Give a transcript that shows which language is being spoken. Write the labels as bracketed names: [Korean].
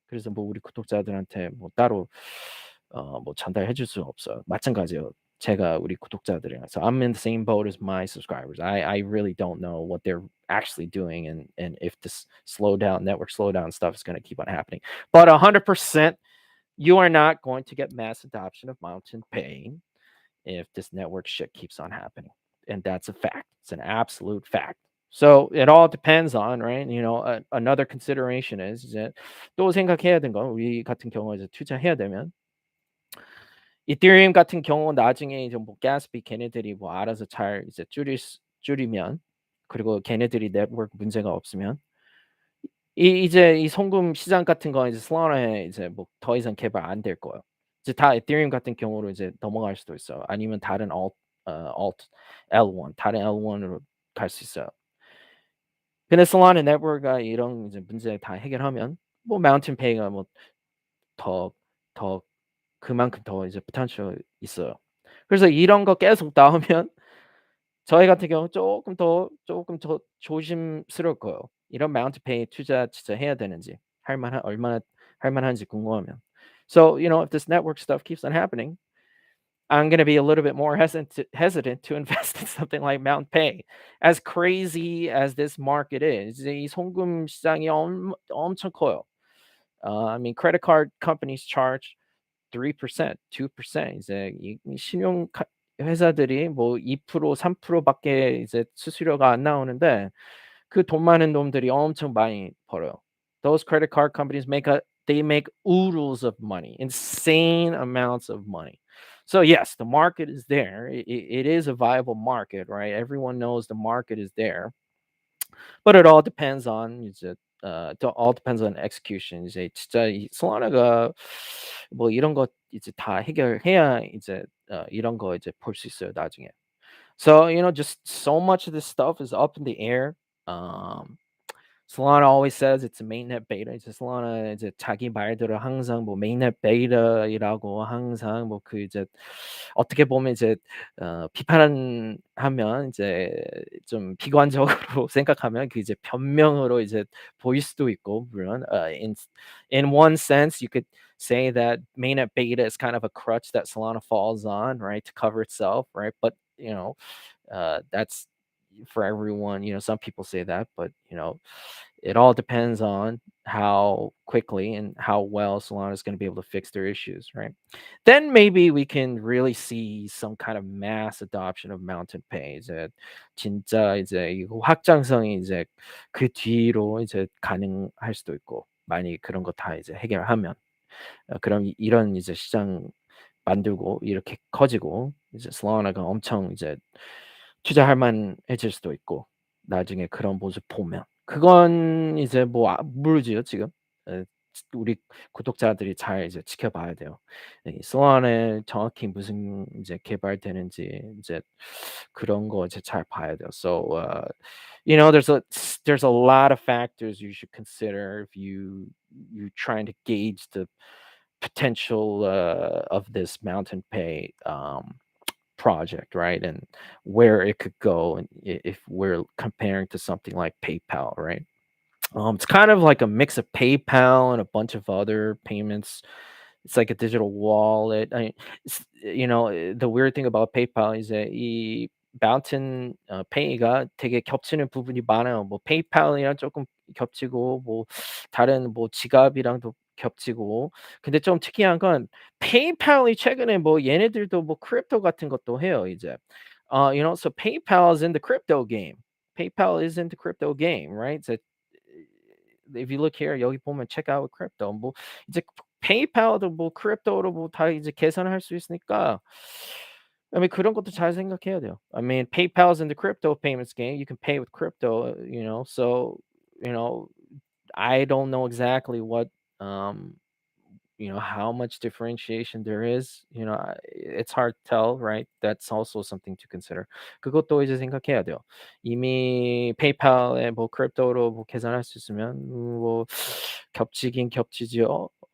[Korean] 그래서 뭐 우리 구독자들한테 뭐 따로 뭐 전달해 줄 수 없어요. 마찬가지예요. 제가 우리 구독자들이랑. [English] So I'm in the same boat as my subscribers. I really don't know what they're actually doing and if this slowdown network slowdown stuff is going to keep on happening. But 100% you are not going to get mass adoption of Mountain Pay if this network shit keeps on happening. And that's a fact. It's an absolute fact. So it all depends on, right? You know, another consideration is [Korean] 이제 또 생각해야 되는 건 우리 같은 경우에 이제 투자해야 되면 이더리움 같은 경우 나중에 이제 뭐 가스비 걔네들이 뭐 알아서 잘 이제 줄이면 그리고 걔네들이 네트워크 문제가 없으면 이제 이 송금 시장 같은 거 이제 솔라나에 이제 뭐 더 이상 개발 안 될 거예요. 이제 다 이더리움 같은 경우로 이제 넘어갈 수도 있어요. 아니면 다른 alt L1 다른 L1으로 갈 수 있어요. 근데 솔라나 네트워크가 이런 이제 문제 다 해결하면 뭐 마운틴 페이가 뭐 더 그만큼 더 이제 potential 있어요. 그래서 이런 거 계속 나오면 저희 같은 경우 조금 더 조심스러울 거예요. 이런 마운트 페이 투자 진짜 해야 되는지 얼마나 할 만한지 궁금하면. [English] So, you know, if this network stuff keeps on happening, I'm gonna be a little bit more hesitant to invest in something like Mountain Pay. As crazy as this market is, [Korean] 이 송금 시장이 엄청 커요. [English] I mean, credit card companies charge 3%, 2% [Korean] 이제 이 신용 회사들이 뭐 2% 3%밖에 이제 수수료가 안 나오는데 그 돈 많은 놈들이 엄청 많이 벌어요. [English] Those credit card companies they make oodles of money, insane amounts of money. So yes, the market is there. It is a viable market, right? Everyone knows the market is there. But it all depends on [Korean] 이제 [English] it all depends on execution. [Korean] 이제 진짜 이 솔라나가 뭐 이런 거 이제 다 해결해야 이제 이런 거 이제 볼 수 있어요, 나중에. [English] So, you know, just so much of this stuff is up in the air. Um Solana always says it's a mainnet beta. [Korean] 이제 Solana 이제 자기 말대로 항상 뭐 mainnet beta이라고 항상 뭐 그 이제 어떻게 보면 이제 비판하면 이제 좀 비관적으로 생각하면 그 이제 변명으로 이제 보일 수도 있고 물론 [English] in one sense you could say that mainnet beta is kind of a crutch that Solana falls on, right, to cover itself, right? But you know, that's for everyone. You know, some people say that, but you know, it all depends on how quickly and how well Solana is going to be able to fix their issues, right? Then maybe we can really see some kind of mass adoption of Mountain Pay. [Korean] 이제 진짜 이제 이거 확장성이 이제 그 뒤로 이제 가능할 수도 있고, 만약에 그런 거 다 이제 해결하면, 그럼 이런 이제 시장 만들고 이렇게 커지고 이제 솔라나가 엄청 이제 투자할 만해질 수도 있고 나중에 그런 모습 보면 그건 이제 뭐 모르지요 지금. 에, 우리 구독자들이 잘 이제 지켜봐야 돼요. 이 소안에 정확히 무슨 이제 개발되는지 이제 그런 거 이제 잘 봐야 돼요. [English] So, you know, there's a lot of factors you should consider if you're trying to gauge the potential of this Mountain Pay project, right? And where it could go, and if we're comparing to something like PayPal, right? It's kind of like a mix of PayPal and a bunch of other payments. It's like a digital wallet. The weird thing about PayPal is that [Korean] 이 Mountain Pay가 되게 겹치는 부분이 많아요. 뭐 PayPal이랑 조금 겹치고 뭐 다른 뭐 지갑이랑도 겹치고. 근데 좀 특이한 건 PayPal이 최근에 뭐 얘네들도 뭐 크립토 같은 것도 해요, 이제. [English] So PayPal is in the crypto game. PayPal is in the crypto game, right? So if you look here [Korean] 여기 보면 [English] check out with crypto [Korean] 뭐 이제 페이팔도 뭐 크립토로 뭐 다 이제 계산할 수 있으니까 [English] I mean [Korean] 그런 것도 잘 생각해야 돼요. [English] I mean PayPal's in the crypto payments game. You can pay with crypto, so you know I don't know exactly what um how much differentiation there is. It's hard to tell, right? That's also something to consider. [Korean] 그것도 이제 생각해야 돼요. 이미 페이팔에 뭐 크립토로 뭐 계산할 수 있으면 뭐 겹치긴 겹치지요.